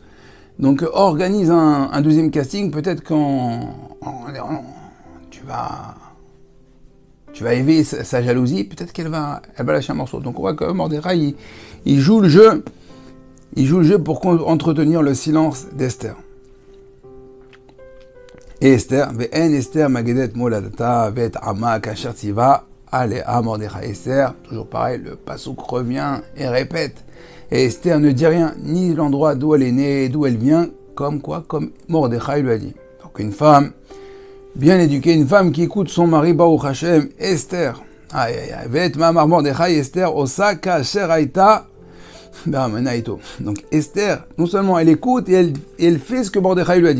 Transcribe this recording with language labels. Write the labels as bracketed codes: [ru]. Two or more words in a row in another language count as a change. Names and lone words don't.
[fr] Donc organise un deuxième casting, peut-être tu vas éveiller sa jalousie, peut-être qu'elle va lâcher un morceau. Donc on voit que Mordechai, il joue le jeu pour entretenir le silence d'Esther. Et Esther, [he] ואין אסתר מגדת מולדתה ואת עמה כאשר צוה עליה מרדכי. [fr] Esther, toujours pareil, le pasouk revient et répète. Et Esther ne dit rien, ni l'endroit d'où elle est née, d'où elle vient, comme quoi, comme Mordechai lui a dit. Donc une femme bien éduquée, une femme qui écoute son mari, [he] ברוך השם, [fr] Esther. Aïe aïe aïe, [he] ואת מאמר מרדכי אסתר עושה כאשר היתה, [fr] donc Esther, non seulement elle écoute et elle fait ce que Mordechai lui a dit.